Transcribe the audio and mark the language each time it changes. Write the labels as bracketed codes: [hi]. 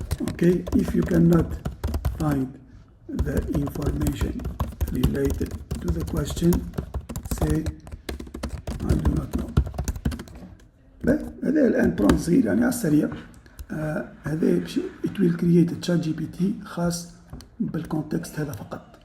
[en] Okay, if you cannot find the information related to the question, say I do not know. [ar] هذا الآن برون صغير يعني على السريع. هذا [en] it will create a chat GPT [ar] خاص بالكونتكست هذا فقط.